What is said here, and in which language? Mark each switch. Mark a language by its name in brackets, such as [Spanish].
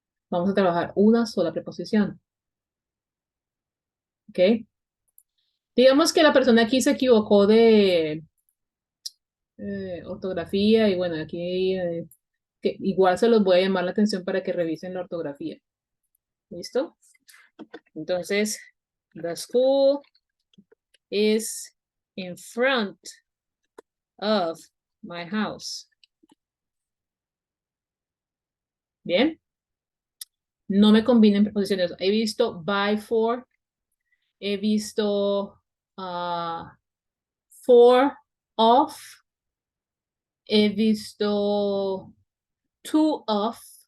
[Spanish] Vamos a trabajar una sola preposición. ¿Ok? Digamos que la persona aquí se equivocó de ortografía y bueno, aquí que igual se los voy a llamar la atención para que revisen la ortografía. ¿Listo? Entonces, [English] the school is in front of my house. [Spanish] Bien. No me combinen preposiciones. He visto by, for. He visto for, of. He visto to, of.